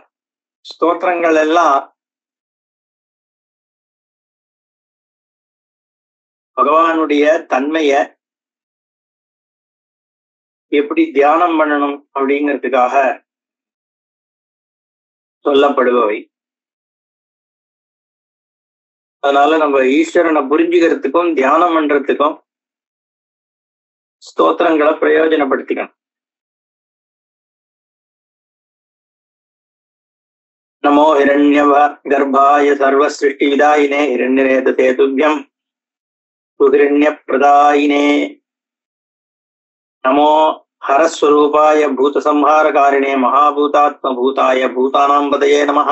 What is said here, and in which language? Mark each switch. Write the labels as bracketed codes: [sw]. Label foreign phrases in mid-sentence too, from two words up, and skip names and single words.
[ta] ஸ்தோத்திரங்கள் எல்லாம் பகவானுடைய தன்மைய எப்படி தியானம் பண்ணணும் அப்படிங்கிறதுக்காக சொல்லப்படுபவை. அதனால நம்ம ஈஸ்வரனை புரிஞ்சுக்கிறதுக்கும் தியானம் பண்றதுக்கும் ஸ்தோத்திரங்களை பிரயோஜனப்படுத்திக்கணும். [sa] नमो हिरण्यव गर्भाय सर्वसृष्टिविदायिने हिरण्यरेतसे तुभ्यं सुहिरण्यप्रदायिने नमो हरस्वरूपाय भूतसंहारकारिणे महाभूतात्मभूताय भूतानां पतये नमः।